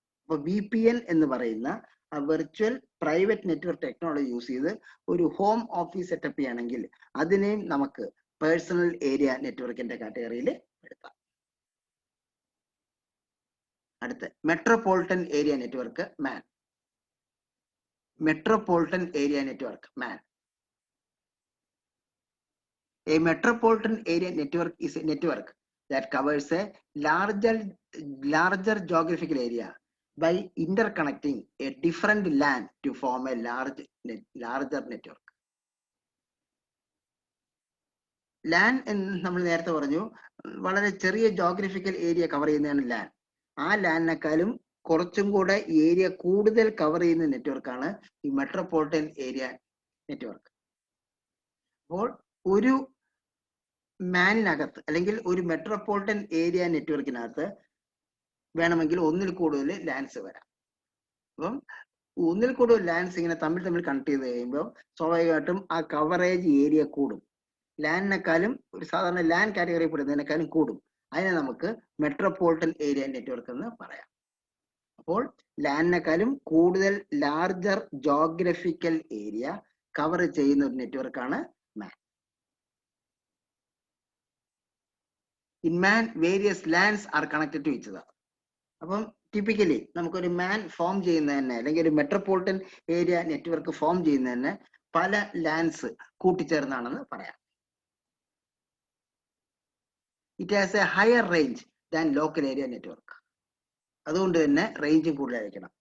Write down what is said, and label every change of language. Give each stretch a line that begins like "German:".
Malayalam: അപ്പൊ VPN എന്ന് പറയുന്ന virtual private network technology use ചെയ്ത് ഒരു ഹോം ഓഫീസ് സെറ്റപ്പ് ചെയ്യണമെങ്കിൽ അതിനെയും നമുക്ക് പേഴ്സണൽ ഏരിയ നെറ്റ്വർക്കിന്റെ കാറ്റഗറിയിൽ എടുക്കാം. അടുത്ത് metropolitan area network man. Metropolitan area network man.
English: A metropolitan area network is a network that covers a larger geographical area by interconnecting a different LAN to form a larger network.
Malayalam: LAN എന്ന് നമ്മൾ നേരത്തെ പറഞ്ഞു വളരെ ചെറിയ geographical area cover ചെയ്യുന്നതാണ് LAN. ആ LANനേക്കാളും കുറച്ചും കൂടെ ഏരിയ കൂടുതൽ കവർ ചെയ്യുന്ന നെറ്റ്വർക്കാണ് ഈ മെട്രോപൊളിറ്റൻ ഏരിയ നെറ്റ്വർക്ക്. അപ്പോൾ ഒരു മാനിനകത്ത് അല്ലെങ്കിൽ ഒരു മെട്രോപൊളിറ്റൻ ഏരിയ നെറ്റ്വർക്കിനകത്ത് വേണമെങ്കിൽ ഒന്നിൽ കൂടുതൽ ലാൻസ് വരാം. അപ്പം ഒന്നിൽ കൂടുതൽ ലാൻസ് ഇങ്ങനെ തമ്മിൽ കണക്ട് ചെയ്ത് കഴിയുമ്പോൾ സ്വാഭാവികമായിട്ടും ആ കവറേജ് ഏരിയ കൂടും. ലാനിനേക്കാളും ഒരു സാധാരണ ലാൻ കാറ്റഗറി പെടുന്നതിനേക്കാളും കൂടും. അതിനെ നമുക്ക് മെട്രോപൊളിറ്റൻ ഏരിയ നെറ്റ്വർക്ക് എന്ന് പറയാം. അപ്പോൾ ലാനിനേക്കാളും കൂടുതൽ ലാർജർ ജോഗ്രഫിക്കൽ ഏരിയ കവർ ചെയ്യുന്ന ഒരു നെറ്റ്വർക്കാണ് മാൻ.
English: In man, various LANs are connected to each other.
Malayalam: അപ്പം ടിപ്പിക്കലി നമുക്കൊരു മാൻ ഫോം ചെയ്യുന്നതന്നെ അല്ലെങ്കിൽ ഒരു മെട്രോപൊളിറ്റൻ ഏരിയ നെറ്റ്വർക്ക് ഫോം ചെയ്യുന്നതന്നെ പല ലാൻസ് കൂട്ടിച്ചേർന്നാണെന്ന് പറയാം.
English: It has a higher range than local area network.
Malayalam: അതുകൊണ്ട് തന്നെ റേഞ്ചും കൂടുതലായിരിക്കണം.